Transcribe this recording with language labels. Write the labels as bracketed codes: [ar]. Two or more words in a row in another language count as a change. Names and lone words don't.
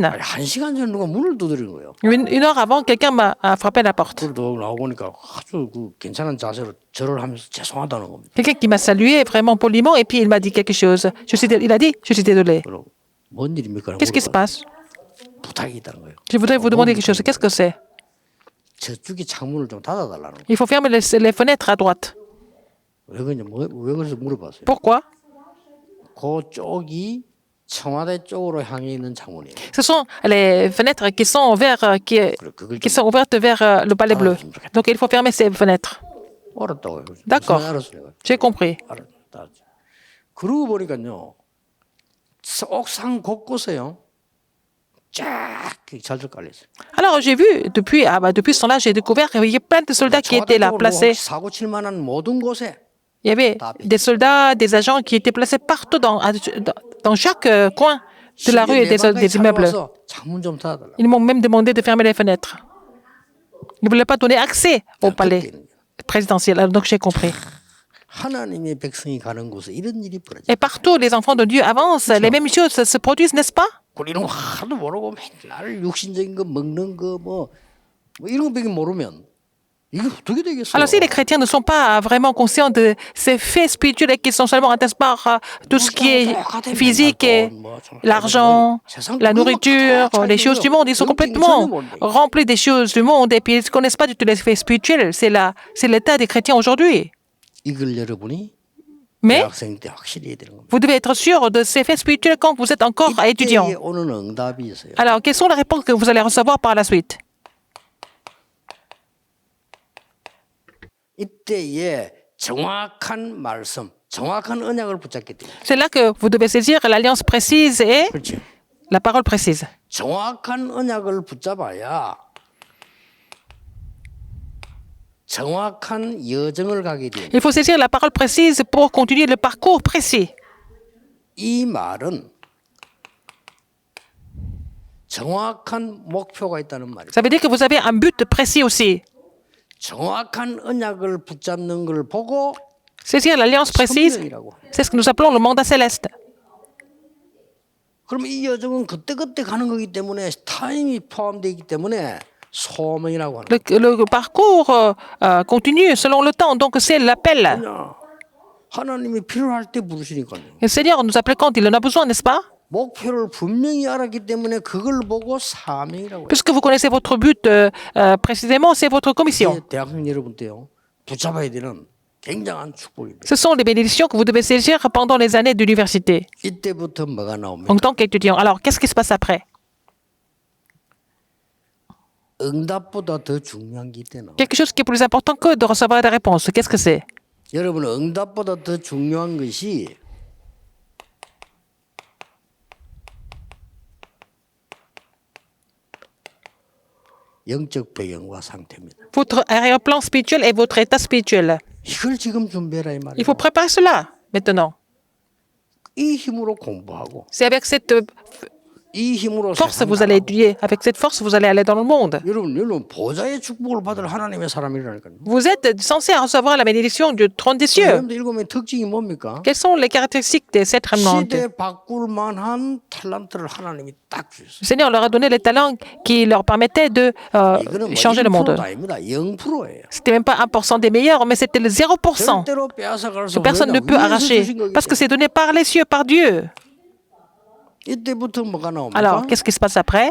[ko] 아니, 1시간 전에 누가 문을 두드리는 거예요. [fr] Une heure avant, quelqu'un m'a frappé à la porte. [ko] 그래도 나오보니까 아주 그 괜찮은 자세로 절을 하면서 죄송하다는 겁니다. [fr] Quelqu'un qui m'a salué vraiment poliment, et puis il m'a dit quelque chose. Il a dit, je suis désolé. [ko] 그럼 뭔 일입니까? [fr] Qu'est-ce qui se passe? [ko] 부탁이 있다는 거예요. [fr] Je voudrais vous demander quelque chose. Qu'est-ce que c'est? [ko] 저쪽에 창문을 좀 닫아달라는 거예요. [fr] Il faut fermer les fenêtres à droite. [ko] 왜 그러냐? 왜 그래서 물어봤어요. [fr] Pourquoi? [ko] 그쪽이 청와대 쪽으로 향해 있는 창문이에요. [fr] Ce sont les fenêtres qui sont, qui sont ouvertes vers le palais bleu. Donc il faut fermer ces fenêtres. [ko] 알았다고요. [fr] D'accord. [ko] 무슨 알았어 내가. [fr] J'ai compris. [ko] 알았다. 그러고 보니까요. 옥상 곳곳에요. 쫙 잘들 깔려 있어요. [fr] Alors j'ai vu, depuis ce temps-là, j'ai découvert qu'il y avait plein de soldats qui étaient là, placés. [ko] 사고 칠 만한 모든 곳에 [fr] Il y avait des soldats, des agents qui étaient placés partout dans chaque coin de la rue et des immeubles. [ko] 창문 좀 닫아달라. [fr] Ils m'ont même demandé de fermer les fenêtres. Ils ne voulaient pas donner accès au palais présidentiel. Alors, donc j'ai compris. [ko] 하나님의 백성이 가는 곳에 이런 일이 벌어져. [fr] Et partout, les enfants de Dieu avancent. Les mêmes choses se produisent, n'est-ce pas? [ko] 이런 거 하도 모르고 맨날 육신적인 거 먹는 거 뭐 이런 거밖에 모르면 이게 어떻게 되겠어요? [fr] Alors, si les chrétiens ne sont pas vraiment conscients de ces faits spirituels et qu'ils sont seulement intéressés par tout ce qui est physique et l'argent, la nourriture, les choses du monde, ils sont complètement remplis des choses du monde et puis ils ne connaissent pas du tout les faits spirituels. C'est l'état des chrétiens aujourd'hui. [ko] 이걸 여러분이 [fr] Mais [ko] 대학생 때 확실히 해야 되는 겁니다. [fr] vous devez être sûr de ces faits spirituels quand vous êtes encore étudiant. [ko] 이때에 오는 응답이 있어요. [fr] Alors, quelles sont les réponses que vous allez recevoir par la suite? [ko] 이때에 정확한 말씀, 정확한 언약을 붙잡게 돼요. [fr] C'est là que vous devez saisir l'alliance précise et [ko] 그렇죠. [fr] la parole précise. [ko] 정확한 언약을 붙잡아야 정확한 여정을 가게 돼요. [fr] Il faut saisir la parole précise pour continuer le parcours précis. [ko] 이 말은 정확한 목표가 있다는 말이에요. [fr] Ça veut dire que vous avez un but précis aussi. [ko] 정확한 언약을 붙잡는 걸 보고 [fr] Saisir l'alliance précise, [ko] 성령이라고. [fr] c'est ce que nous appelons le mandat céleste. [ko] 그럼 이 여정은 그때그때 가는 거기 때문에 타임이 포함되어 있기 때문에 소명이라고 하는 [fr] Le parcours continue selon le temps, donc c'est l'appel. [ko] 거예요. 하나님이 필요할 때 부르시니까요. [fr] Le Seigneur nous appelle quand il en a besoin, n'est-ce pas? [ko] 목표를 분명히 알았기 때문에 그걸 보고 사명이라고 해요. [fr] Puisque vous connaissez votre but précisément, c'est votre commission. [ko] 대학생 여러분 때요. 붙잡아야 되는 굉장한 축복입니다. [fr] Ce sont les bénédictions que vous devez saisir pendant les années d'université [ko] 이때부터 뭐가 나옵니까? [fr] en tant qu'étudiant. Alors, qu'est-ce qui se passe après? [ko] 응답보다 더 중요한 게 있대요. [fr] Quelque chose qui est plus important que de recevoir des réponses. Qu'est-ce que c'est? [ko] 여러분 응답보다 더 중요한 것이 영적 배경과 상태입니다. [fr] Votre arrière-plan spirituel et votre état spirituel. [ko] 이걸 지금 준비해라 이 [fr] Il [ko] 말이에요. [fr] faut préparer cela maintenant. [ko] 이 힘으로 공부하고 [fr] C'est avec cette [ko] 이 힘으로 [fr] force [ko] 세상 [fr] vous allez [ko] 나가고. [fr] étudier. Avec cette force, vous allez aller dans le monde. [ko] 여러분 보좌의 축복을 받을 하나님의 사람이라니까요. [fr] Vous êtes censé recevoir la bénédiction du trône des cieux. [ko] 여러분들 일곱의 특징이 뭡니까? [fr] Quelles sont les caractéristiques des sept remnants? [ko] 시대 바꿀 만한 탤런트를 하나님이 딱 주셨어요. [fr] Le Seigneur leur a donné les talents qui leur permettaient de [ko] 이거는 뭐 [fr] changer le monde. [ko] 1%도 아닙니다. 0%예요. [fr] C'était même pas 1% des meilleurs, mais c'était le 0%. [ko] 절대로 빼앗아갈 수 [fr] Que personne ne [ko] 없는 [fr] peut [ko] 위에서 [fr] arracher. [ko] 주신 거기 [fr] Parce que [ko] 때문에. [fr] c'est donné par les cieux, par Dieu. [ko] 이때부터 뭐가 나옵니까? [fr] Alors, qu'est-ce qui se passe après?